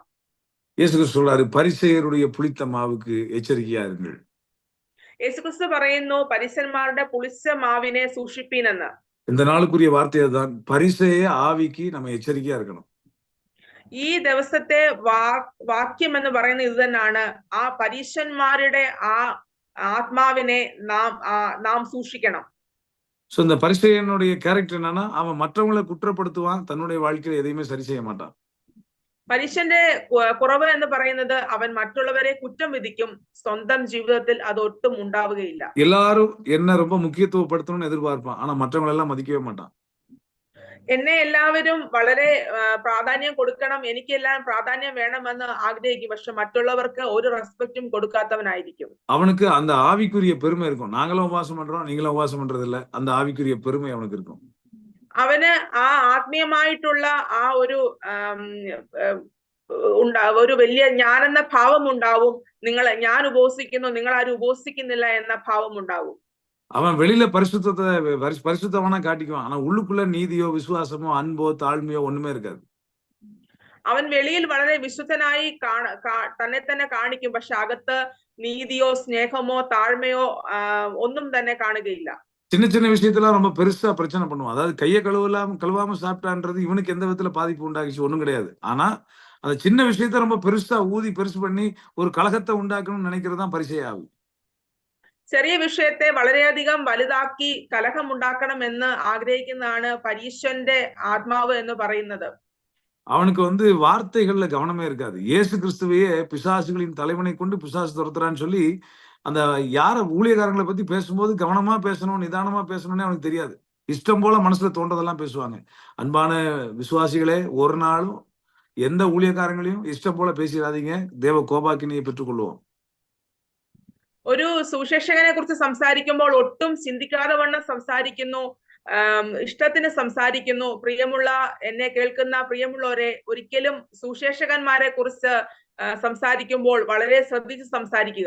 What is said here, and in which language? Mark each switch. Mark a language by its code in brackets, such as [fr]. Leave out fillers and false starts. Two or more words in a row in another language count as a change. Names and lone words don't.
[ta] இயேசு சொல்றாரு, பரிசேயருடைய புளித்த மாவுக்கு எச்சரிக்கையா இருங்கள். [ml] യേശുക്രിസ്തു പറയുന്നു, പരീശന്മാരുടെ പുളിച്ച മാവിനെ സൂക്ഷിപ്പീനെന്ന്. [ta] இந்த நாளுக்குரிய வார்த்தை அதுதான். பரிசேய ஆவிக்கு நம்ம எச்சரிக்கையா இருக்கணும். [ml] ഈ ദിവസത്തെ വാക്യം എന്ന് പറയുന്നത് ഇത് തന്നെയാണ്. ആ പരീശന്മാരുടെ ആ ആത്മാവിനെ നാം സൂക്ഷിക്കണം. [ta] சோ இந்த பரிசேயனுடைய கேரக்டர் என்னன்னா, அவன் மற்றவங்களை குற்றப்படுத்துவான், தன்னுடைய வாழ்க்கையில எதையுமே சரி செய்ய மாட்டான். [ml] പരീശന്റെ കുറവ് എന്ന് പറയുന്നത് അവൻ മറ്റുള്ളവരെ കുറ്റം വിധിക്കും, സ്വന്തം ജീവിതത്തിൽ അതൊട്ടും ഉണ്ടാവുകയില്ല. [ta] எல்லாரும் என்ன ரொம்ப முக்கியத்துவப்படுத்தணும்னு எதிர்பார்ப்பான், ஆனா மற்றவங்களை எல்லாம் மதிக்கவே மாட்டான். [ml] എന്നെ എല്ലാവരും വളരെ പ്രാധാന്യം കൊടുക്കണം, എനിക്കെല്ലാം പ്രാധാന്യം വേണമെന്ന് ആഗ്രഹിക്കും, പക്ഷെ മറ്റുള്ളവർക്ക് ഒരു റെസ്പെക്റ്റും കൊടുക്കാത്തവനായിരിക്കും. [ta] அவனுக்கு அந்த ஆவிக்குரிய பெருமை இருக்கும். நாங்களும் உபவாசம் பண்றோம், நீங்களும் உபவாசம் பண்றது இல்ல, அந்த ஆவிக்குரிய பெருமை அவனுக்கு இருக்கும். [ml] അവന് ആ ആത്മീയമായിട്ടുള്ള ആ ഒരു വലിയ ഞാനെന്ന ഭാവം ഉണ്ടാവും. ഞാൻ ഉപവസിക്കുന്നു, നിങ്ങൾ ആരും ഉപവസിക്കുന്നില്ല എന്ന ഭാവം ഉണ്ടാവും. [ta] அவன் வெளியில பரிசுத்தவனா காட்டிக்குவான், ஆனா உள்ளுக்குள்ள நீதியோ, விசுவாசமோ, அன்போ, தாழ்மையோ ஒண்ணுமே இருக்காது. [ml] അവൻ വെളിയിൽ വളരെ വിശുദ്ധനായി തന്നെ തന്നെ കാണിക്കും, പക്ഷെ അകത്ത് നീതിയോ, സ്നേഹമോ, താഴ്മയോ ഒന്നും തന്നെ കാണുകയില്ല. [ta] சின்ன சின்ன விஷயத்தெல்லாம் ரொம்ப பெருசா பிரச்சனை பண்ணுவான். அதாவது கையை கழுவாம சாப்பிட்டான்றது இவனுக்கு எந்த விதத்துல பாதிப்பு உண்டாகிச்சு ஒண்ணும் கிடையாது. ஆனா அந்த சின்ன விஷயத்த ரொம்ப பெருசா ஊதி பெருசு பண்ணி ஒரு கலகத்தை உண்டாக்கணும்னு நினைக்கிறது தான் பரிசேய ஆவி. [ml] ചെറിയ വിഷയത്തെ വളരെയധികം വലുതാക്കി കലഹം ഉണ്ടാക്കണം എന്ന് ആഗ്രഹിക്കുന്നതാണ് പരീശന്റെ ആത്മാവ് എന്ന് പറയുന്നത്. [ta] அவனுக்கு வார்த்தைகள்ல கவனமே இருக்காது. இயேசு கிறிஸ்துவையே பிசாசுகளின் தலைவனை கொண்டு பிசாசு துரத்துறான்னு சொல்லி அந்த யார ஊழியக்காரங்களை பத்தி பேசும்போது கவனமா பேசணும், நிதானமா பேசணும்னே அவனுக்கு தெரியாது. இஷ்டம் போல மனசுல தோன்றதெல்லாம் பேசுவாங்க. அன்பான விசுவாசிகளே, ஒரு நாளும் எந்த ஊழியக்காரங்களையும் இஷ்டம் போல பேசிடாதீங்க, தேவ கோபாக்கினியை பெற்றுக்கொள்வோம். [ml] ഒരു സുവിശേഷകനെ കുറിച്ച് സംസാരിക്കുമ്പോൾ ഒട്ടും ചിന്തിക്കാതെ വണ്ണം സംസാരിക്കുന്നു, ഇഷ്ടത്തിന് സംസാരിക്കുന്നു. എന്നെ കേൾക്കുന്ന പ്രിയമുള്ളവരെ, ഒരിക്കലും സുവിശേഷകന്മാരെ കുറിച്ച് സംസാരിക്കുമ്പോൾ വളരെ ശ്രദ്ധിച്ച് സംസാരിക്കുക.